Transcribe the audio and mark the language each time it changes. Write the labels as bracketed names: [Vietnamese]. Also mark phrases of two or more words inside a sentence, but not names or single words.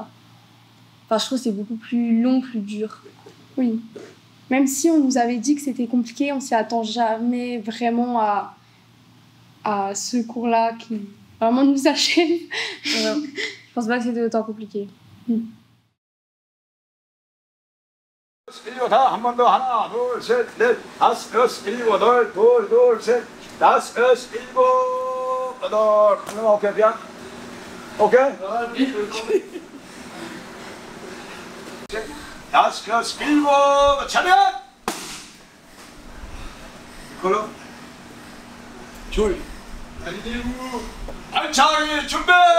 [French] Enfin, je trouve que c'est beaucoup plus long, plus dur. Oui. Même si on nous avait dit que c'était compliqué, on s'y attend jamais vraiment à ce cours-là vraiment nous achève. Je pense pas que c'était autant compliqué. [Korean] 일곱 다 한 번 더 하나 둘 셋 넷 다섯 여섯 일곱 여덟 둘 셋 다섯 여섯 일곱 여덟 하나 오케이 미안 오케이 다섯 여섯 일곱 차렷 걸어 줄 알차게 준비